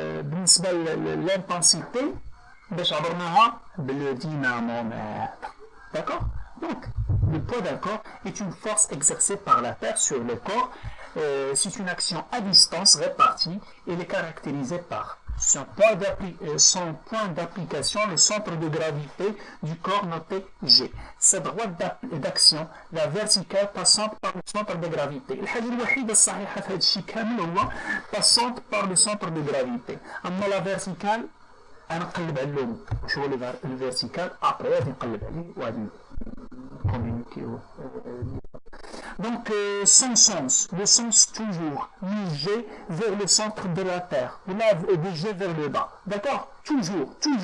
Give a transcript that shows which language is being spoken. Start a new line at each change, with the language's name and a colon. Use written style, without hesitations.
Arabic: بالنسبه للانتنسيتي باش عبرناها بالدينامومتر داكوغ دونك
French: le poids d'un corps est une force exercée par la Terre sur le corps. C'est une action à distance répartie. Elle est caractérisée par son point d'application, le centre de gravité du corps noté G. Sa droite d'action, la verticale passante par le centre de gravité.
Arabic: الحاجة الوحيدة الصحيحة في هذا الشيء كامل هو
French: passante par le centre de gravité.
Arabic: أما la verticale أنا نقلب على اللون واش هو الفيرتيكال أبري غادي نقلب عليه وغادي communiquer.
French: Donc, son sens, le sens toujours, G vers le centre de la Terre, là, G vers le bas. D'accord? Toujours.